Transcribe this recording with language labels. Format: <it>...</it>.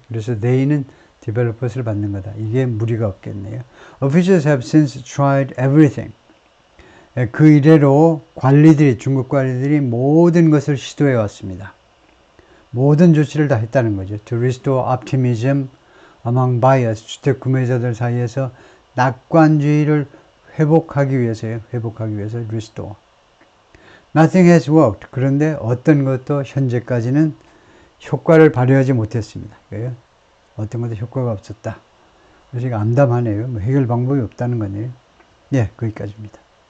<ko>그래서 네이는 디벨로퍼스를 받는 거다. 이게 무리가 없겠네요.</ko> <en>Officials have since tried everything.</en> <ko>그 이래로 중국 관리들이 모든 것을 시도해 왔습니다. 모든 조치를 다 했다는 거죠.</ko> <en>To restore optimism among buyers.</en> <ko>주택 구매자들 사이에서 낙관주의를 회복하기 위해서요.</ko> <en>restore. Nothing has worked.</en> <ko>그런데 어떤 것도 현재까지는 효과를 발휘하지 못했습니다. 어떤 것도 효과가 없었다. 그래서 이거 암담하네요. 해결 방법이 없다는 거네요. 예, 거기까지입니다.</ko>